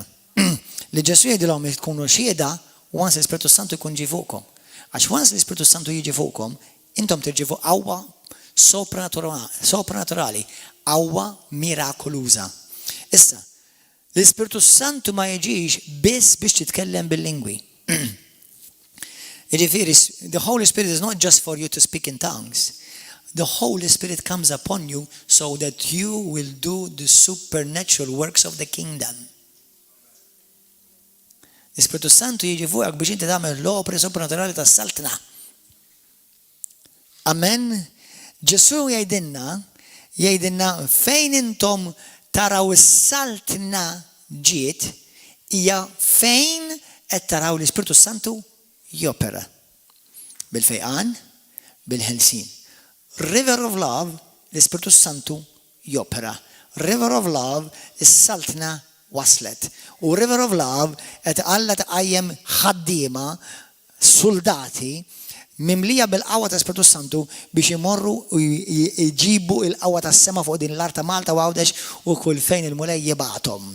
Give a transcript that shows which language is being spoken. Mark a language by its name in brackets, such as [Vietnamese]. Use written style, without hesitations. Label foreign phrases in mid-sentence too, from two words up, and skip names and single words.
[Maltese] Li Ġesu jgħidilhom tkunu xhieda once l-Ispiritu Santu jkun ġi fuqkom. Għax once l-Ispiritu Santu jiġi fuqkom, intom tirċivu qawwa sopranaturali, qawwa mirakoluża. Issa, l-Ispiritu Santu ma jiġix biss biex titkellem bil-lingwi. [English] The Holy Spirit is not just for you to speak in tongues. The Holy Spirit comes upon you so that you will do the supernatural works of the kingdom. [Maltese] L-Ispiritu Santu jiġi fuqek biex inti tagħmel l-opri sopranaturali tas-saltna. Amen. Ġesu jgħidilna fejn intom taraw is-saltna ġiet hija fejn qed taraw l-Ispiritu Santu jopera. Bil-fejqan, bil-ħelsin. River of Love, l-Ispiritu Santu jopera. River of Love, is-saltna waslet. U River of Love qed Alla tqajjem ħaddiema, soldati mimlija bil-qawwa ta' Spiritu Santu biex imorru u jġibu il-qawwa tas-sema fuq din l-art ta' Malta u Għawdex u kull fejn il-mulej jibgħathom.